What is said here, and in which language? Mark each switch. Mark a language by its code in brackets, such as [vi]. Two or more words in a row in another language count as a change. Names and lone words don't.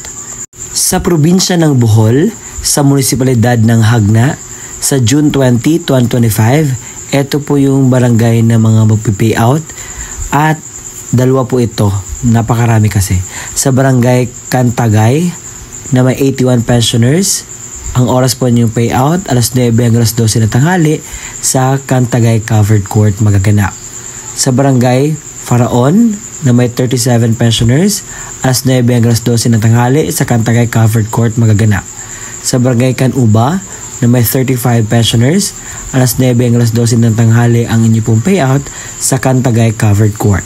[tl] Sa probinsya ng Bohol, sa munisipalidad ng Hagna, sa June 20, 2025, ito po yung barangay na mga magpipayout at dalawa po ito, napakarami kasi. Sa Barangay Cantagay na may 81 pensioners, ang oras po niyong payout alas 9 hanggang alas 12 na tanghali sa Cantagay Covered Court magaganap. Sa Barangay Faraon na may 37 pensioners, alas 9 hanggang alas 12 na tanghali sa Cantagay Covered Court magaganap. Sa Barangay Canuba na may 35 pensioners, alas 9 hanggang alas 12 ng tanghali ang inyong pong payout sa Cantagay Covered Court.